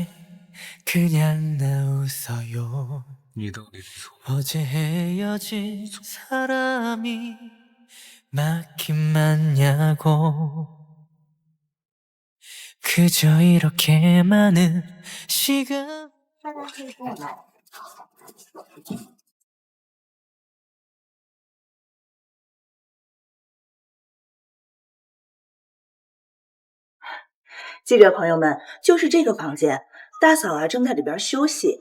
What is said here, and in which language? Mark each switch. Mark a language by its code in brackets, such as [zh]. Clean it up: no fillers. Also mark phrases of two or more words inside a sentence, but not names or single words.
[ko] 그냥 나 웃어요 어제 헤어진 사람이 맞긴 맞냐고 그저 이렇게 많은 시간 [zh] 大家可以过来。记者朋友们，就是这个房间，大嫂啊正在里边休息。